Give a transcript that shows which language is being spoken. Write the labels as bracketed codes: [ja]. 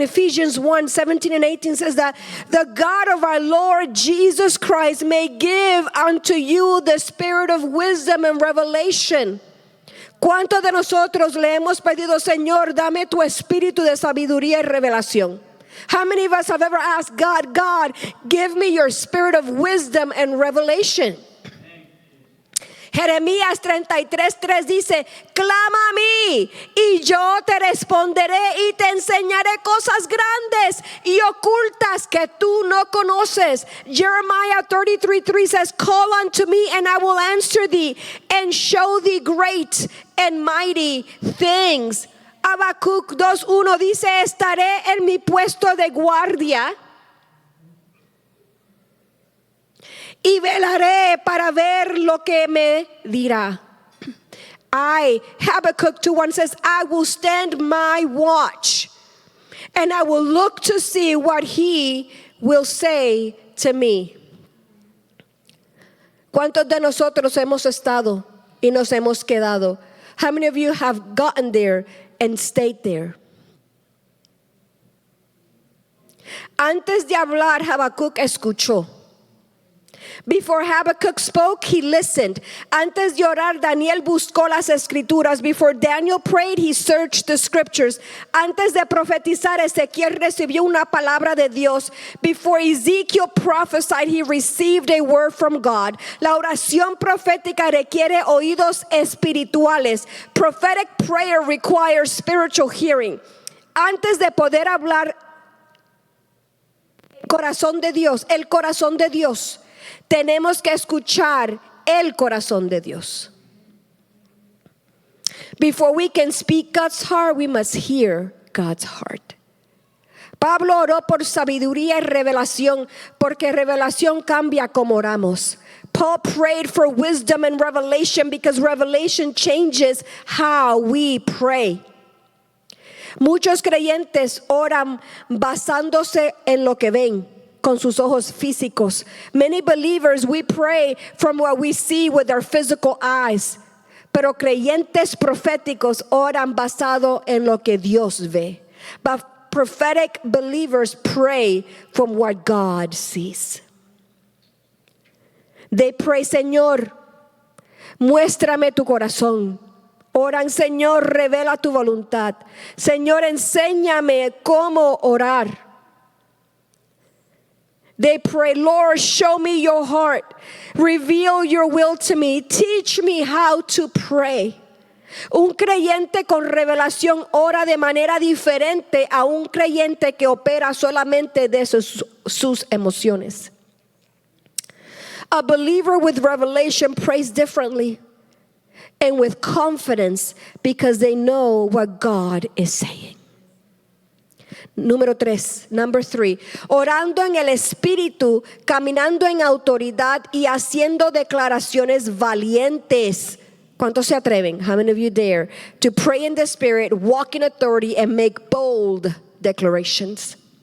[en] Ephesians 1:17 and 18 says that the God of our Lord Jesus Christ may give unto you the spirit of wisdom and revelation. [es] ¿Cuántos de nosotros le hemos pedido, Señor, dame tu espíritu de sabiduría y revelación? [en] How many of us have ever asked God, God, give me your spirit of wisdom and revelation? [es] Jeremías 33:3 dice: clama a mí y yo te responderé y te enseñaré cosas grandes y ocultas que tú no conoces. [en] Jeremiah 33:3 says: call unto me and I will answer thee and show thee great and mighty things. [es] Habacuc 2:1 dice: estaré en mi puesto de guardia y velaré para ver lo que me dirá. [en] Habakkuk 2:1 says, I will stand my watch and I will look to see what he will say to me. [es] ¿Cuántos de nosotros hemos estado y nos hemos quedado? [en] How many of you have gotten there and stayed there? [es] Antes de hablar, Habacuc escuchó. [en] Before Habakkuk spoke, he listened. [es] Antes de orar, Daniel buscó las escrituras. [en] Before Daniel prayed, he searched the scriptures. [es] Antes de profetizar, Ezequiel recibió una palabra de Dios. [en] Before Ezekiel prophesied, he received a word from God. [es] La oración profética requiere oídos espirituales. [en] Prophetic prayer requires spiritual hearing. [es] Antes de poder hablar, el corazón de Dios. Tenemos que escuchar el corazón de Dios. [en] Before we can speak God's heart, we must hear God's heart. [es] Pablo oró por sabiduría y revelación, porque revelación cambia como oramos. [en] Paul prayed for wisdom and revelation because revelation changes how we pray. [es] Muchos creyentes oran basándose en lo que ven con sus ojos físicos. [en] Many believers, we pray from what we see with our physical eyes. [es] Pero creyentes proféticos oran basado en lo que Dios ve. [en] But prophetic believers pray from what God sees. They pray, [es] Señor, muéstrame tu corazón. Oran, Señor, revela tu voluntad. Señor, enséñame cómo orar. [en] They pray, Lord, show me your heart. Reveal your will to me. Teach me how to pray. [es] Un creyente con revelación ora de manera diferente a un creyente que opera solamente de sus emociones. [en] A believer with revelation prays differently and with confidence because they know what God is saying. Number 3, [es] orando en el Espíritu, caminando en autoridad y haciendo declaraciones valientes. ¿Cuántos se atreven? [en] How many of you dare to pray in the Spirit, walk in authority, and make bold declarations?